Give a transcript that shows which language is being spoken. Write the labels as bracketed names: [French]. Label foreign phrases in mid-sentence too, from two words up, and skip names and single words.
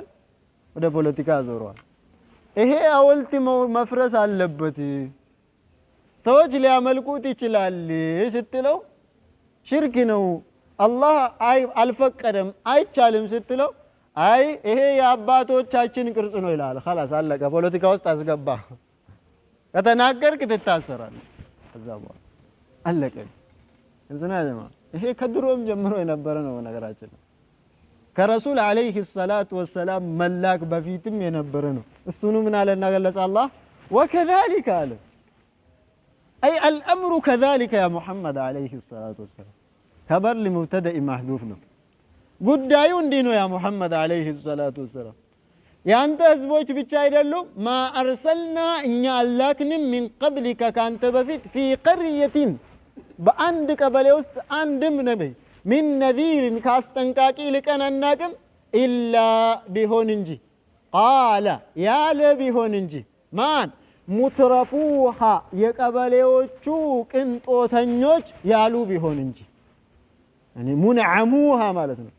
[Amharic] ወደ ፖለቲካ ያዞረዋል። ይሄ ሐውልት መፍረስ አለበት፣ ሰዎች ሊያመልኩት ይችላል ስትለው ሽርክ ነው አላህ አልፈቀደም አይቻልም ስትለው አይ ይሄ የአባቶቻችን ቅርጽ ነው ይላል። خلاص አለቀ። ፖለቲካ ውስጥ አስገባ። ከተናገርክ ትታሰራለህ። ከዛ በኋላ አለቀ። እንትና ጀማ ይሄ ከድሮም ጀምሮ የነበረ ነው ነገራችን። ከረሱል [Arabic] عليه الصلاة والسلام [Amharic] መላክ በፊትም የነበረ ነው። እሱኑ ምን አለና ገለጸ አላህ ወከዛሊከ አለ [Arabic] أي الأمر كذلك يا محمد عليه الصلاة والسلام خبر لمبتدأ محذوف [Amharic] ነው ጉዳዩ እንዲህ ነው ያ ሙሐመድ [Arabic] عليه الصلاة والسلام [Amharic] ያንተ ህዝቦች ብቻ አይደሉም [Arabic] ما أرسلنا [Amharic] እኛ አላክንም [Arabic] من قبلك [Amharic] ካንተ በፊት [Arabic] في قرية [Amharic] በአንድ ቀበሌ ውስጥ አንድም ነብይ [Arabic] من نذير [Amharic] ካስጠንቃቂ ልቀን አናቅም ኢላ ቢሆን እንጂ ቃለ ያለ ቢሆን እንጂ ማን ሙትረፉሃ የቀበሌዎቹ ቅንጦተኞች ያሉ ቢሆን እንጂ ሙንዓሙሃ ማለት ነው።